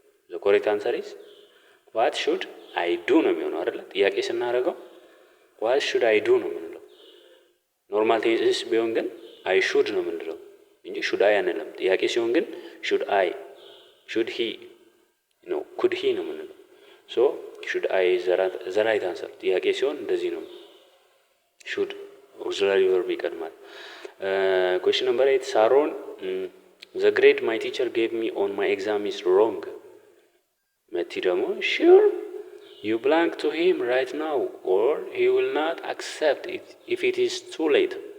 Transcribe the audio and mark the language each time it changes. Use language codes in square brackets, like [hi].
[en] The correct answer is what should I do [am] ነው የሚሆነው አይደል? ጥያቄ ስናደርገው [en] what should I do [am] ነው የምንለው። ኖርማል ቴንስ ቢሆን ግን [en] I should [am] ነው የምንለው እንጂ should I አንልም። ጥያቄ ሲሆን ግን [en] should I, should he [am] ነው [en] could he [am] ነው የምንለው። ሶ [en] should I the right answer። [am] ጥያቄ ሲሆን እንደዚህ ነው። [en] should auxiliary verb [am] ይቀድማል። [en] Question number 8. Saron, the grade my teacher gave me on my exam is wrong. መቲ ደግሞ sure you blank to him right now or he will not accept it if it is too late.